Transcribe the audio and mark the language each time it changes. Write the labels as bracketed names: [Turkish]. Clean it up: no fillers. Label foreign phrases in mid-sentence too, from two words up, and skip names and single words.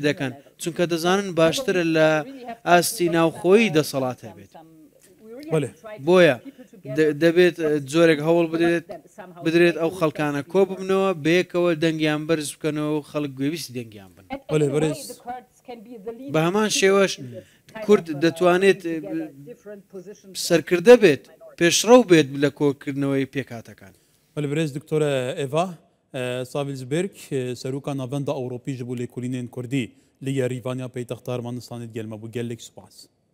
[Central Kurdish] دەکەن چونکە دەزانن باشترە لە ئاستی ناوخۆیی دەسەڵات هەبێت بۆیە دەبێت جۆرێک هەوڵ بدرێت ئەو خەڵکانە کۆ ببنەوە بەیەکەوە دەنگیان بەرز بکەنەوە و خەڵک گوێویستی دەنگیان بن بە هەمان شێوەش کورد دەتوانێت سەرکردە بێت پێشڕەو بێت لە کۆکردنەوەی پێکاتەکان [Kurdish] برێز دکتۆرە ئێڤا ساڤیلزبێرگ سەرۆکا ناڤەندە ئەوڕۆپی ji bo lêkolînên Kurdî li Yerîvaniya paytexta Ermenistanê gelme bû gelek spas.